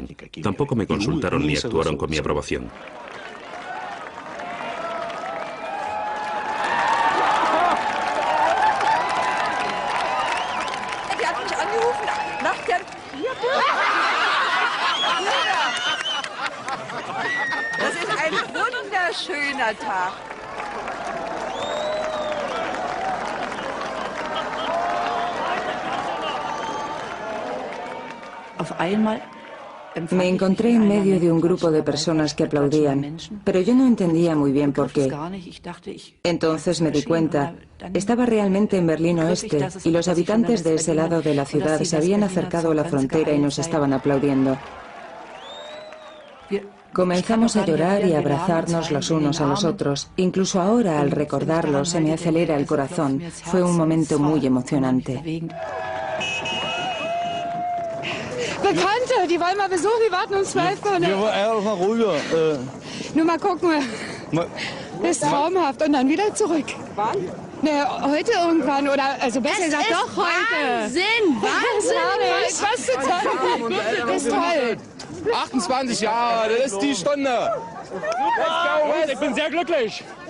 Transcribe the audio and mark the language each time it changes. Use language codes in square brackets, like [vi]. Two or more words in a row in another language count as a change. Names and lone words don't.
[es] Tampoco me consultaron ni actuaron con mi aprobación. [de] Das ist ein wunderschöner Tag. [es] Me encontré en medio de un grupo de personas que aplaudían, pero yo no entendía muy bien por qué. Entonces me di cuenta, estaba realmente en Berlín Oeste y los habitantes de ese lado de la ciudad se habían acercado a la frontera y nos estaban aplaudiendo. Comenzamos a llorar y a abrazarnos los unos a los otros. Incluso ahora, al recordarlo, se me acelera el corazón. Fue un momento muy emocionante. [de] Bekannte, die wollen mal besuchen, die warten uns 12 Stunden. Ja, mal rüber. Nur mal gucken. Das ist traumhaft. Und dann wieder zurück. Wann? Ne, heute irgendwann. Oder, also besser gesagt, doch heute. Wahnsinn! Wahnsinn! Was zu tun? Das ist toll. 28 Jahre, das ist die Stunde. Ich bin sehr glücklich.